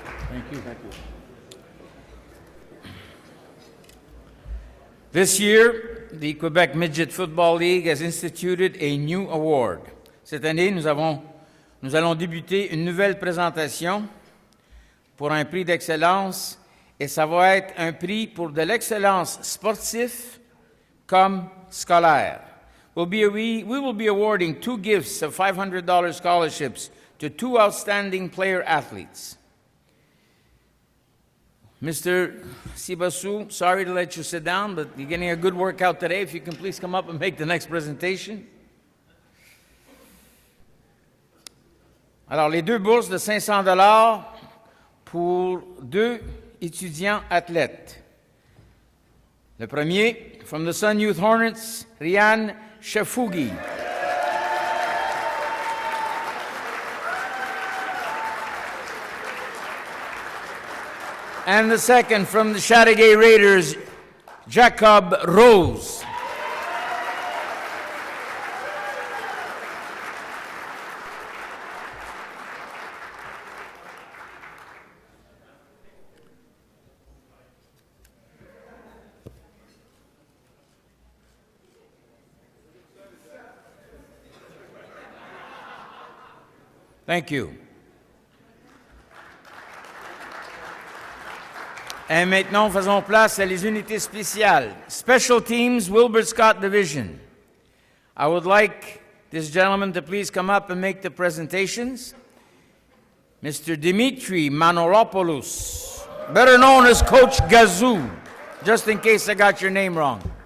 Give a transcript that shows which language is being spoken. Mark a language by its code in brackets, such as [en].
[en] Thank you. Thank you. This year, the Quebec Midget Football League has instituted a new award. [fr] Cette année, nous allons débuter une nouvelle présentation pour un prix d'excellence, et ça va être un prix pour de l'excellence sportive comme scolaire. [en] We will be awarding 2 gifts of $500 scholarships to 2 outstanding player athletes. Mr. Sibasu, sorry to let you sit down, but you're getting a good workout today. If you can please come up and make the next presentation. [fr] Alors, les 2 bourses de $500 pour 2 étudiants athlètes. Le premier, [en] from the Sun Youth Hornets, [fr] Rian Shafougi. [en] And the second, from the Chateauguay Raiders, Jacob Rose. Thank you. [fr] Et maintenant, faisons place à les unités spéciales. [en] Special Teams, Wilbur Scott Division. I would like this gentleman to please come up and make the presentations. Mr. Dimitri Manolopoulos, better known as Coach Gazoo, just in case I got your name wrong.